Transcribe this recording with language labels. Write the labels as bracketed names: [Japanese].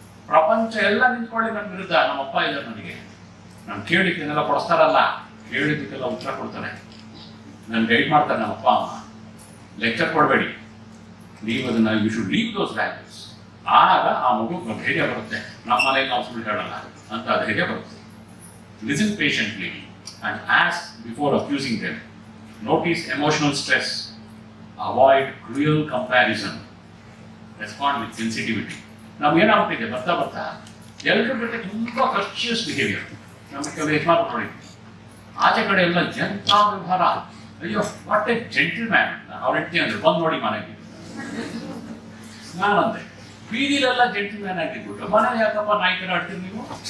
[Kannada] ಪ್ರಪಂಚ ಎಲ್ಲ ನಿಂತ್ಕೊಳ್ಳಿ ನನ್ನ ವಿರುದ್ಧ, ನಮ್ಮ ಅಪ್ಪ ಇದ್ದಾರೆ ನನಗೆ. ನಾನು ಕೇಳಿದ್ದನ್ನೆಲ್ಲ ಕೊಡಿಸ್ತಾರಲ್ಲ, ಕೇಳಿದ್ದಕ್ಕೆಲ್ಲ ಉತ್ತರ ಕೊಡ್ತಾರೆ, ನಾನು ಗೈಡ್ ಮಾಡ್ತಾರೆ ನಮ್ಮ ಅಪ್ಪ ಅಮ್ಮ. ಲೆಕ್ಚರ್ ಕೊಡಬೇಡಿ, ನೀವು ಅದನ್ನ [English] You should leave those values. [Kannada] ಆಗ ಆ ಮಗು ಧೈರ್ಯ ಬರುತ್ತೆ, ನಮ್ಮ ಮನೆಗೆ ನಾವು ಸುಳ್ಳು ಹೇಳಲ್ಲ ಅಂತ ಧೈರ್ಯ ಬರುತ್ತೆ. [English] Listen patiently and ask before accusing them. Notice emotional stress. Avoid cruel comparison. Respond with sensitivity. [Kannada] ನಮ್ಗೆ ಏನಾಗ್ತಿದೆ ಬರ್ತಾ ಬರ್ತಾ ಎಲ್ಲರ ಜೊತೆ ತುಂಬ ಕನ್ಶಿಯಸ್ ಬಿಹೇವಿಯರ್. ನಮ್ಮ ಕೆಲವು ಯಜಮಾನರು ನೋಡಿ, ಆಚೆ ಕಡೆ ಎಲ್ಲ ಎಂಥ ವ್ಯವಹಾರ, ಅಯ್ಯೋ [English] What a gentleman. [Kannada] ಅವ್ರ ಹೆಂಡತಿ ಅಂದ್ರೆ ಬಂದು ನೋಡಿ ಮನೆಗೆ. ನಾನಂದೆ ಬೀದಿಲೆಲ್ಲ ಜೆಂಟಲ್ ಮ್ಯಾನ್ ಆಗಿರ್ಬಿಟ್ಟು ಮನೇಲಿ ಯಾಕಪ್ಪ ನಾಯಿ ತರ ಆಡ್ತೀರಿ ನೀವು?